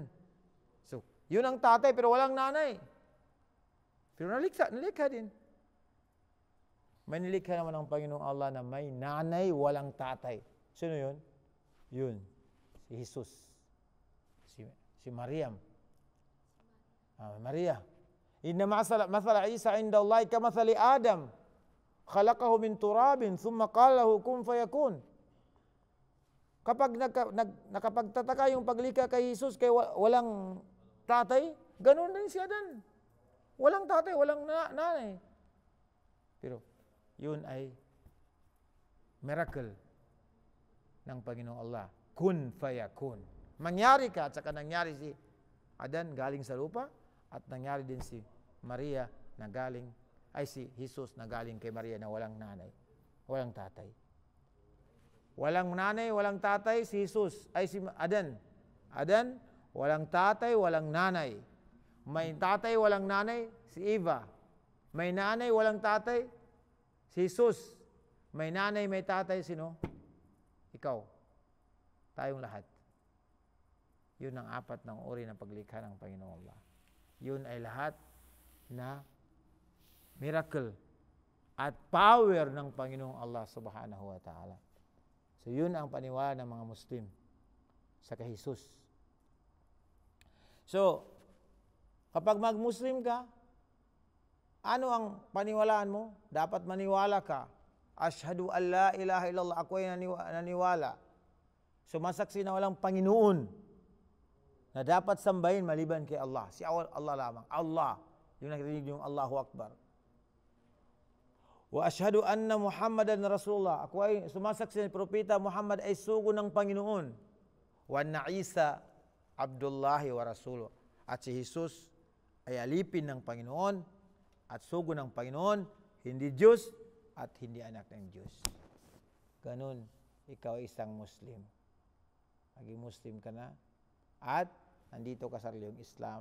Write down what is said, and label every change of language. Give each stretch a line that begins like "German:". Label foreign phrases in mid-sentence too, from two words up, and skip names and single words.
Filipino: So, yun ang tatay pero walang nanay. Pero nalikha din. May nilikha naman ang Panginoong Allah na may nanay, walang tatay. Sino yun? Yun. Si Jesus. Si Maryam. Maria.
Arabic: إن مثل عيسى عند الله كمثل آدم. خلقه من تراب ثم قال له كن فيكون.
Filipino: Kapag nakapagtataka yung paglikha kay Jesus kay walang tatay, ganoon din si Adan. Walang tatay, walang nanay. Pero yun ay miracle ng Panginoong Allah.
Arabic: كن فيكون.
Filipino: Mangyari ka at saka nangyari si Adan galing sa lupa at nangyari din si Maria na galing si Jesus na galing kay Maria na walang nanay, walang tatay. Walang nanay, walang tatay si Jesus si Adan. Adan, walang tatay, walang nanay. May tatay, walang nanay si Eva. May nanay, walang tatay si Jesus. May nanay, may tatay sino? Ikaw. Tayong lahat. Yun ang apat ng uri ng paglikha ng Panginoong Allah. Yun ay lahat na miracle at power ng Panginoong Allah
Arabic: سبحانه وتعالى.
Filipino: So yun ang paniwala ng mga Muslim sa kay Jesus. So, kapag mag-Muslim ka, ano ang paniwalaan mo? Dapat maniwala ka.
Arabic: أشهد أن لا إله إلا الله,
Filipino: ako ay naniwala. Sumasaksi na walang Panginoon na dapat sambahin maliban kay Allah. Si Allah lamang. Allah. Yung nakirinig yung
Arabic: الله أكبر. وأشهد أن محمدا رسول الله.
Filipino: Ako ay sumasaksi na propeta Muhammad ay sugo ng Panginoon.
Arabic: وأن عيسى عبد الله ورسوله.
Filipino: At si Jesus ay alipin ng Panginoon at sugo ng Panginoon, hindi Diyos at hindi anak ng Diyos. Ganun, ikaw ay isang Muslim. Maging Muslim ka na at nandito ka sa reliyong Islam.